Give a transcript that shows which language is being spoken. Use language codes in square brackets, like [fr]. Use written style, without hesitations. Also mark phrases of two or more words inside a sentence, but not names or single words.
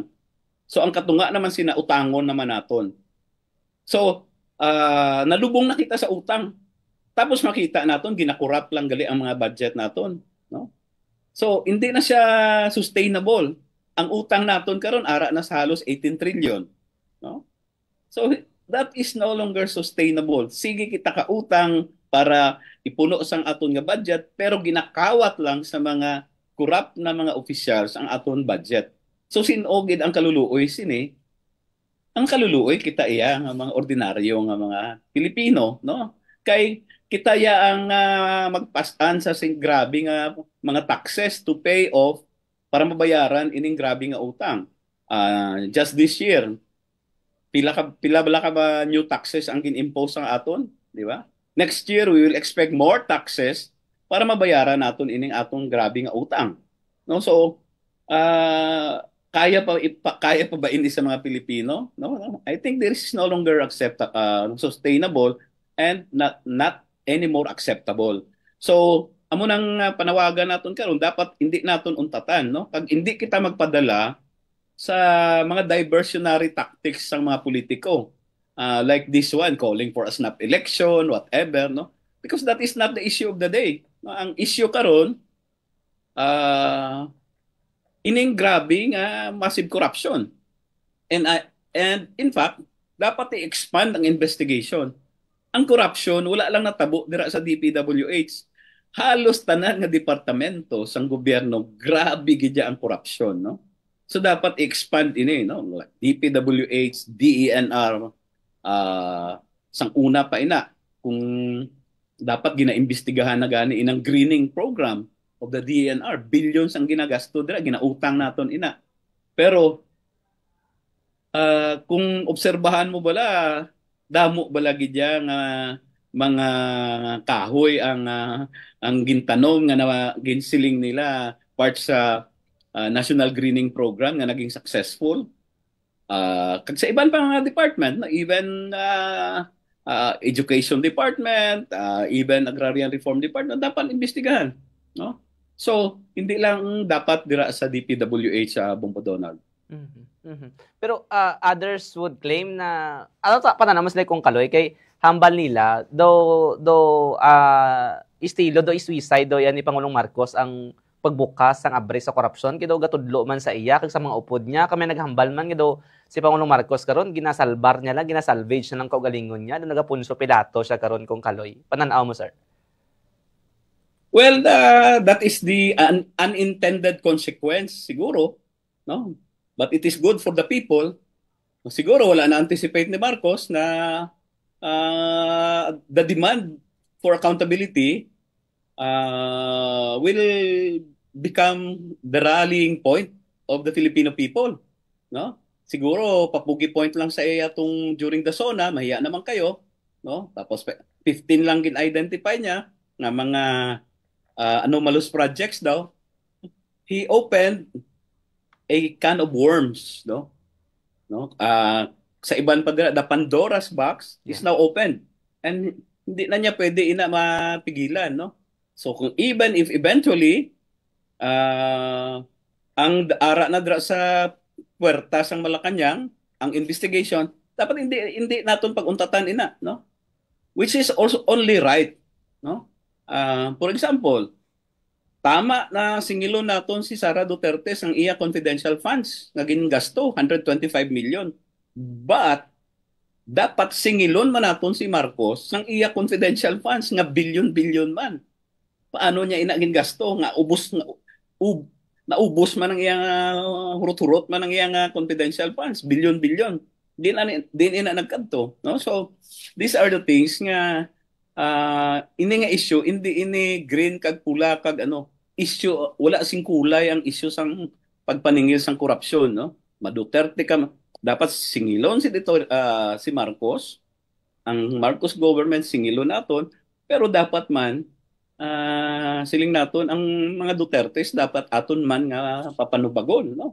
[hil] So ang katunga naman utangon naman naton. So nalubong na kita sa utang. Tapos makita naton ginakurap lang gali ang mga budget naton, no? So hindi na siya sustainable. Ang utang naton karon ara na sa halos 18 trillion, no? [en] So that is no longer sustainable. [hil] Sige kita ka utang para ipuno sang aton nga budget pero ginakawat lang sa mga corrupt na mga officials ang aton budget. So sinogid ang kaluluoy sini. Ang kaluluoy kita iya nga mga ordinaryo nga mga Pilipino, no? Kay kita ya ang magpasan sa grabe nga mga taxes [en] to pay off [hil] para mabayaran ining grabe nga utang. [en] Just this year, [hil] pila bala ka ba [en] new taxes [hil] ang gin-impose ang aton, di ba? Next year we will expect more taxes para mabayaran naton ining atong grabe nga utang. No, so kaya pa ba ini sa mga Pilipino? No. [en] I think this is no longer sustainable and not anymore acceptable. [hil] So, amo nang panawagan naton karon dapat hindi naton untatan, no? Pag hindi kita magpadala sa mga [en] diversionary tactics [hil] ng mga politiko, [en] like this one calling for a snap election, whatever, no? Because that is not the issue of the day. [hil] No? Ang issue karon ining grabe nga [en] massive corruption. And in fact, [hil] dapat i-expand ang investigation. Ang corruption, wala lang natabo dira sa DPWH. Halos tanan nga departamento sang gobyerno, grabe gidya ang corruption, no? So dapat i-expand ini, no? DPWH, DENR, sang una pa ina kung dapat ginaimbestigahan na gani inang [en] greening program of the DENR, [hil] billions ang ginagasto dira, ginautang naton ina. Pero kung obserbahan mo bala, damo balagi diya nga mga kahoy ang gintanom nga ginsiling nila part sa National Greening Program nga naging successful. Kag sa iban pa mga department, [en] even Education Department, even Agrarian Reform Department, [hil] dapat imbestigahan, no? So, hindi lang dapat dira sa DPWH sa Bombo Donald. Pero [en] others would claim [hil] na ano ta pananamas like kung kaloy kay hambal nila though estilo do suicide do yan ni Pangulong Marcos ang pagbukas sang abri sa korupsyon kido gatudlo man sa iya kag sa mga upod niya kami naghambal man kido si Pangulong Marcos karon ginasalbar niya lang ginasalvage na ng kaugalingon niya do nagapunso Pilato siya karon kung kaloy pananaw mo sir. [en] Well, that is the unintended consequence siguro, no? But it is good for the people. [hil] Siguro wala na anticipate ni Marcos na [en] the demand for accountability will become the rallying point of the Filipino people, no? [hil] Siguro papugi point lang sa iya tong during the SONA, [tl] mahiya naman kayo, [hil] no? Tapos 15 lang gin-identify niya nga mga [en] anomalous projects [hil] daw. [en] He opened a can of worms, no? [hil] No? Sa iban pa dira, [en] the Pandora's box is now open. [hil] And hindi na niya pwede mapigilan, no? So kung [en] even if eventually [hil] ang ara na dira sa puwerta sang Malacañang, ang investigation, dapat hindi naton paguntatan ina, no? [en] Which is also only right, no? For example, [hil] tama na singilon naton si Sara Duterte sang iya [en] confidential funds [hil] nga gingasto 125 million. But dapat singilon man naton si Marcos sang iya [en] confidential funds [hil] nga bilyon-bilyon man. Paano niya ina gingasto nga ubos nga naubos man ang iyang hurot-hurot man ang iyang [en] confidential funds, [hil] bilyon-bilyon. Din ina nagkadto, no? [en] So these are the things [hil] nga ini nga issue ini green kag pula kag issue wala sing kulay ang issue sang pagpaningil sang korupsyon, no? Maduterte ka dapat singilon si Marcos, ang Marcos government singilon naton, pero dapat man siling naton ang mga Dutertes dapat aton man nga papanubagon, no?